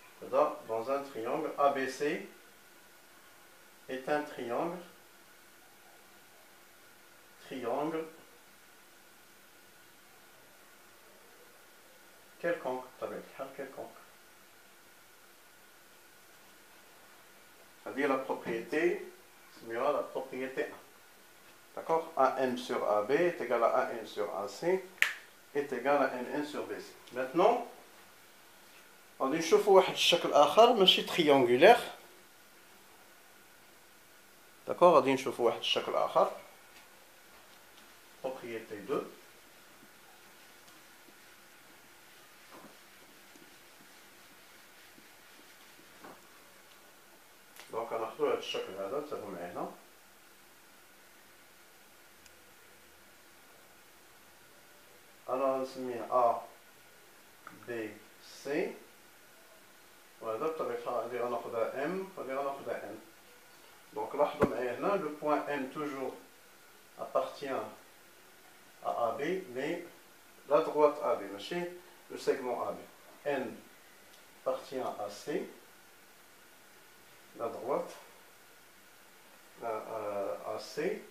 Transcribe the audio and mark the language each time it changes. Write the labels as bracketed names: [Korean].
[French] Là, dans un triangle ABC est un triangle quelconque, quelconque. C'est-à-dire la propriété, c'est la propriété 1. D'accord? AN sur AB est égal à AN sur AC est égal à NN sur BC. [Arabic] Maintenant, غادي نشوفوا واحد الشكل آخر ماشي triangulaire. d'accord غادي نشوفوا واحد الشكل آخر propriété 2. دونك غناخدو هاد الشكل هذا تابعوا معايا هنا. أنا نسميه A B C وهذا بطبيعة غادي غناخدها M وغادي غناخدها N. دونك لاحظوا معايا هنا [French] لو بوان M toujours appartient à AB mais la droite AB [Arabic] ماشي [French] le segment AB. N appartient à C, la droite à C.